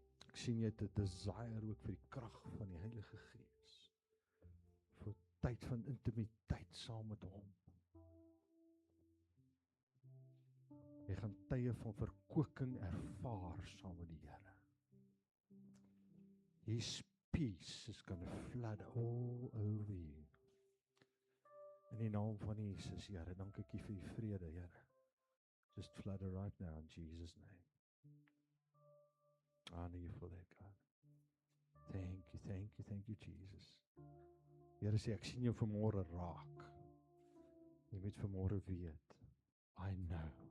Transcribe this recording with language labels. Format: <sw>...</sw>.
<af>Ek sien jy het 'n desire ook vir die krag van die Heilige Gees. Vir tyd van intimiteit saam met hom. Jy gaan tye van verkoeking ervaar saam met die Here.</af> <en>His peace is going to flood all over you.</en> <af>In die naam van Jesus, Here, dank ek U vir die vrede, Here.</af> <en>Just flood it right now in Jesus' name. I honor you for that, God. Thank you, thank you, thank you, Jesus.</en> <af>Here sê, ek sien jou vanmôre raak. Jy moet vanmôre weet.</af> <en>I know.</en>